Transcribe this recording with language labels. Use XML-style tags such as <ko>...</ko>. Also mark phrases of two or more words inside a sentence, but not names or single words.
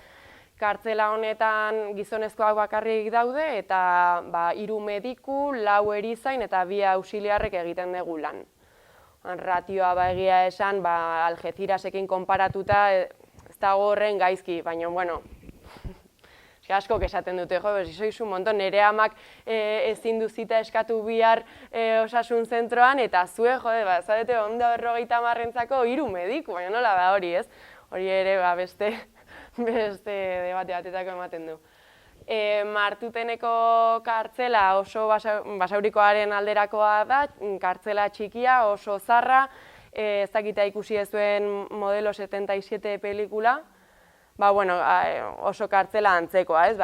<eu>Kartzela honetan gizonezkoak bakarrik daude eta 3 mediku, 4 erizain eta 2 auxiliarrek egiten dugu lan. Ratioa egia esan, Algecirasekin konparatuta ez dago horren gaizki, baina, bueno, askok esaten dute,</eu> <es>sois un montón,</es> <eu>nire amak ezin duzita eskatu bihar osasun zentroan, eta zue, zaudete, 150-rentzako 3 mediku, baina nola da hori, ez? Hori ere, beste debate batetako ematen du. Martuteneko kartzela oso Basaurikoaren alderakoa da, kartzela txikia, oso zarra, ez dakita ikusi ez duen Modelo 77 pelikula, oso kartzela antzekoa, ez?</eu>